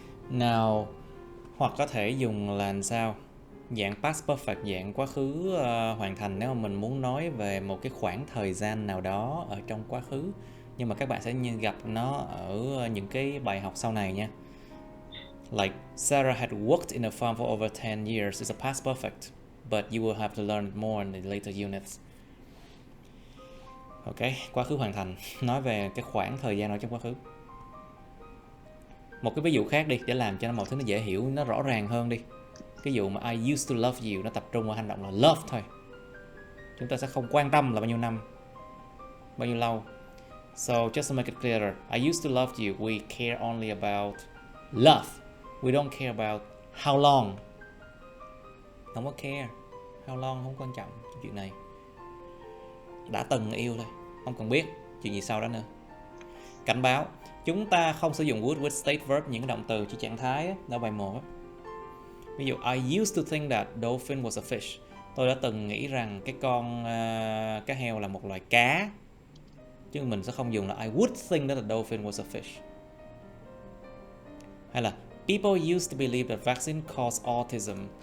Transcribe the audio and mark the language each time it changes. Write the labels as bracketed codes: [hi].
[vi] Now, hoặc có thể dùng là làm sao? Dạng past perfect, dạng quá khứ hoàn thành nếu mà mình muốn nói về một cái khoảng thời gian nào đó ở trong quá khứ. Nhưng mà các bạn sẽ gặp nó ở những cái bài học sau này nha. [en] Like Sarah had worked in a farm for over 10 years. It's a past perfect, but you will have to learn more in the later units. [vi] Ok, quá khứ hoàn thành, nói về cái khoảng thời gian ở trong quá khứ. Một cái ví dụ khác đi, để làm cho mọi thứ nó dễ hiểu, nó rõ ràng hơn đi. Cái dụ mà [en] I used to love you, [vi] nó tập trung vào hành động là love thôi. Chúng ta sẽ không quan tâm là bao nhiêu năm, bao nhiêu lâu. [en] So just to make it clearer, I used to love you. We care only about love. We don't care about how long. [vi] Không có care. [en] How long [vi] không quan trọng chuyện này. Đã từng yêu thôi, không cần biết chuyện gì sau đó nữa. Cảnh báo, chúng ta không sử dụng [en] would with state verb, [vi] những động từ chỉ trạng thái đó, bài 1 á. Ví dụ [en] I used to think that dolphin was a fish. [vi] Tôi đã từng nghĩ rằng cái con cá heo là một loài cá. Chứ mình sẽ không dùng là [en] I would think that a dolphin was a fish. [vi] Hay là [en] people used to believe that vaccine cause autism.